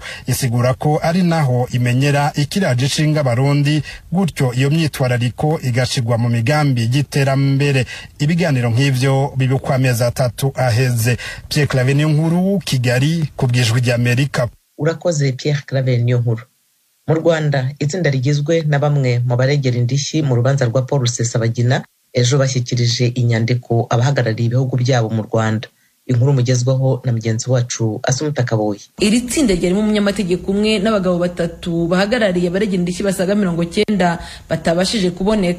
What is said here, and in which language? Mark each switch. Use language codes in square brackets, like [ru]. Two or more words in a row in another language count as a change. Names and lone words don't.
[rn] Isigura ko ari naho imenyera ikiraje cishinga Barundi, gutyo iyo myitwarariko igashigwa mu migambi y'iterambere. Ibiganiro nk'ivyo bibukwa amezi 3 aheze. Pierre Claver Niyonkuru, Kigali, kubwijwi rya Amerika. Urakoze Pierre Claver Niyonkuru. [rw] Mu Rwanda itsinda rigizwe na bamwe mu baregera indishyi mu rubanza rwa Paul Rusesabagina ejo bashyikirije inyandiko abahagarariye ibihugu byabo mu Rwanda. Inkuru mugezweho na mugenzi wacu Asumta Kaboyi. Iri tsinda ryarimo umunyamategeko umwe n'abagabo 3 bahagarariye abaregera indishyi basaga 90 batabashije kuboneka.